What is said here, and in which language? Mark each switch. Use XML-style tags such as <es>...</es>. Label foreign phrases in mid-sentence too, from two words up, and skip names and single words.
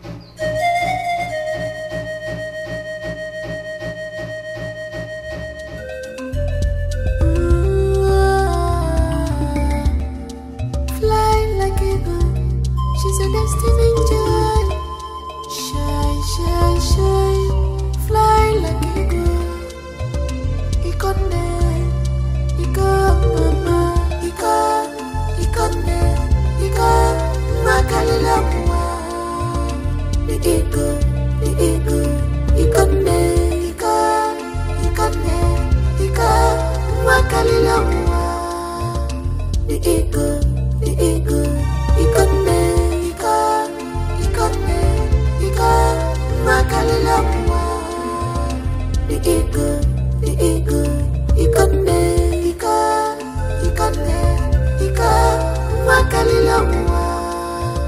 <en>She's a destiny child. Shine, shine, shine. Fly like eagle.</en> <bem>Ikonde, mama. Ikonde, makalila mwa.</bem> <en>The eagle.</en> <bem>Ikonde, makalila mwa.</bem> <en>The eagle. Ikonde.</en> <bem>Makalila mwa.</bem> <en>The eagle. Ikonde.</en> <bem>Makalila mwa.</bem>